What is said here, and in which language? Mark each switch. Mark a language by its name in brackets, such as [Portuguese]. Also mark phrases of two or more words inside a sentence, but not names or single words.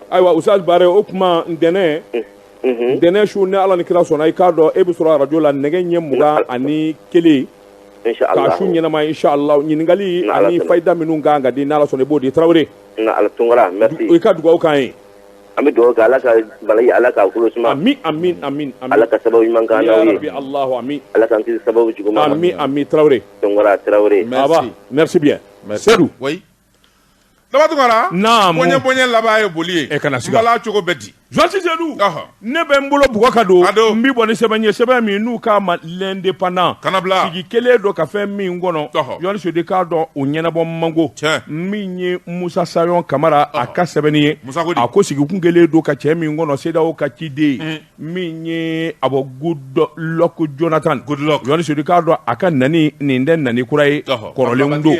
[Bambara] ayiwa Oustaz Bare o kuma ntɛnɛn su ni Ala ni kira sɔnna i k'a dɔn e bɛ sɔrɔ arajo la nɛgɛ ɲɛ 21 k'a su ɲɛnama inshallah ɲininkali ani fayida minnu kan ka di n'Ala sɔnna i b'o di Tarawele Ala Tunkara merci i ka dugawu k'an ye an bɛ dugawu kɛ Ala ka balayi Ala k'a kolo suma amin Ala ka sababu ɲuman k'an n'aw ye [Arabic] يا رب الله آمين [Bambara] Ala k'an kisi sababu juguman ma amin Tarawele Tunkara Tarawele [French] merci bien Seydou oui Daba Tunkara [Bambara] naam bonya laban ye boli ye kana siga bala cogo bɛ di Jonti Seydou ne bɛ n bolo bugɔ ka don n b'i bɔ ni sɛbɛn ye sɛbɛn min n'u k'a ma l'indépendant sigi kelen dɔ ka fɛn min kɔnɔ Yoni Sodi k'a dɔn o ɲɛnabɔ mango min ye Musa Sayon Kamara a ka sɛbɛnni ye a ko sigikun kelen don ka cɛ min kɔnɔ CEDEAO ka ciden min ye Abo Goodluck Jonathan Yoni Sodi k'a dɔn a ka nani nin tɛ nani kura ye kɔrɔlenw don